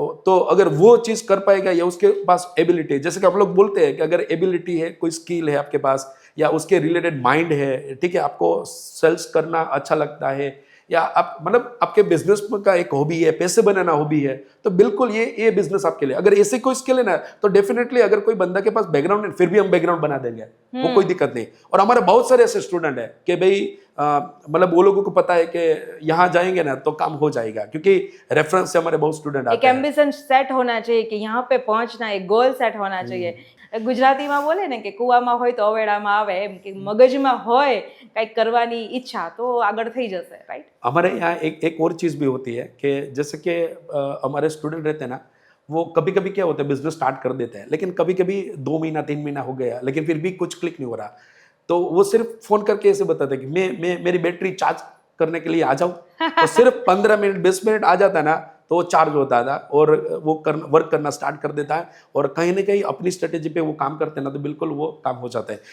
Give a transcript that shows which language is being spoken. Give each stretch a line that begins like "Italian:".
Hindi: तो अगर वो चीज़ कर पाएगा या उसके पास एबिलिटी, जैसे कि हम लोग बोलते हैं कि अगर एबिलिटी है, कोई स्किल है आपके पास, या उसके रिलेटेड माइंड है, ठीक है, आपको सेल्स करना अच्छा लगता है, या आप मतलब आपके बिजनेस का एक हॉबी है, पैसे बनाना हॉबी है, तो बिल्कुल ये बिजनेस आपके लिए। अगर ऐसे कोई स्किल है ना, तो डेफिनेटली अगर कोई बंदा के पास बैकग्राउंड है, फिर भी हम बैकग्राउंड बना देंगे, वो कोई दिक्कत नहीं। और हमारे बहुत सारे ऐसे स्टूडेंट है कि भाई मतलब वो लोगों को पता है कि यहाँ जाएंगे ना तो काम हो जाएगा, क्योंकि रेफरेंस से हमारे बहुत स्टूडेंट आते एक हैं। एम्बिशन सेट होना चाहिए कि यहाँ पे पહોंचना, एक गोल सेट होना चाहिए।
Gujarati: ગુજરાતીમાં બોલે ને કે કુવામાં હોય તો અવેડામાં આવે, એમ કે મગજમાં હોય કંઈક કરવાની ઈચ્છા તો આગળ થઈ જશે, રાઈટ?
Hindi: हमारे यहाँ एक और चीज़ भी होती है कि जैसे कि हमारे स्टूडेंट रहते हैं ना, वो कभी कभी क्या होता है, बिजनेस स्टार्ट कर देते हैं, लेकिन कभी कभी 2 महीना 3 महीना हो गया, लेकिन फिर भी कुछ क्लिक नहीं हो रहा। तो वो सिर्फ फ़ोन करके ऐसे बताते हैं कि मैं मेरी बैटरी चार्ज करने के लिए आ जाऊँ, तो सिर्फ 15 मिनट 20 मिनट आ जाता है ना, तो वो चार्ज होता था और वो वर्क करना स्टार्ट कर देता है, और कहीं ना कहीं अपनी स्ट्रेटेजी पे वो काम करते हैं ना, तो बिल्कुल वो काम हो जाता है।